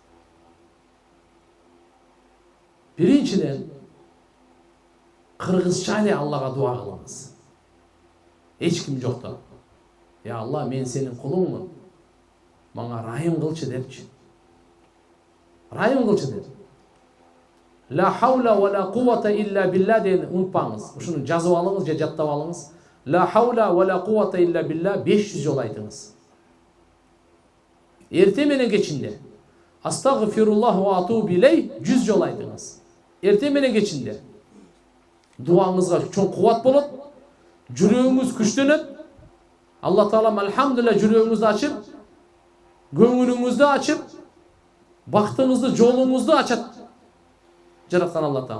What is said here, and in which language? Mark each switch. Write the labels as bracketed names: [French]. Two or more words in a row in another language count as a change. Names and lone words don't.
[Kyrgyz] Биринчиден, кыргызча эле Аллага дуа кылыңыз. Эч ким жокто. [Arabic] يا الله, [Kyrgyz] мен сенин кулуңмун. Мага райым кылчы депчи. Райым кылчы деп. [Arabic] لا حول ولا قوة إلا بالله дени унутпаңыз. [Kyrgyz] Ушуну жазып алыңыз же жаттап алыңыз. [Arabic] لا حول ولا قوة إلا بالله 500 жол айтыңыз. [Kyrgyz] Эрте менен кечинде [Arabic] أستغفر الله وأتوب إليه [Kyrgyz] 100 жол айтыңыз. Эрте менен кечинде дуаңызга чоң кубат болот. Жүрөгүңүз күчтөнөт. Алла Таалам алхамдулилlah жүрөгүңүздү ачып, көңүлүңүздү ачып, бактыңызды, жолуңузду ачат. Жараткан Алла Таала.